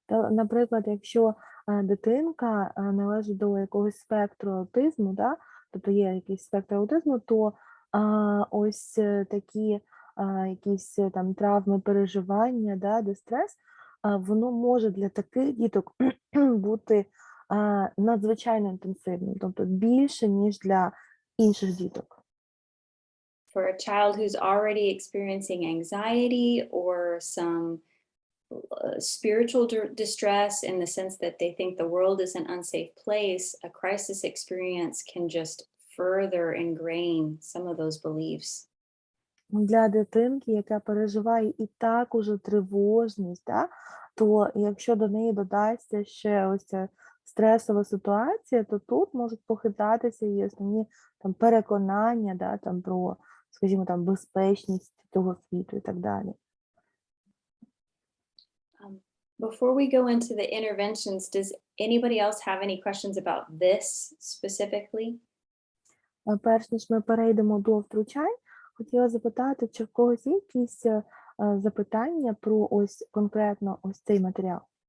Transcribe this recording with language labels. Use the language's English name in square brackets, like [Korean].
[Ukrainian] Наприклад, якщо дитинка належить до якогось спектру аутизму, да, тобто є якийсь спектр аутизму, то ось такі якісь там травми, переживання, да, дистрес, воно може для таких діток бути надзвичайно інтенсивним, тобто більше, ніж для інших діток. [English] For a child who's already experiencing anxiety or some spiritual distress in the sense that they think the world is an unsafe place, a crisis experience can just further ingrain some of those beliefs. [Ukrainian] Для дитинки, яка переживає і так уже тривожність, да, то якщо до неї додасться ще ось ця стресова ситуація, то тут можуть похитатися і основні там переконання, да, там про, скажімо, там безпечність цього світу і так далі. [English] Before we go into the interventions, does anybody else have any questions about this specifically? [Ukrainian] Перш ніж ми перейдемо до втручань, хотіла запитати, чи в когось є якісь запитання про ось конкретно ось цей матеріал?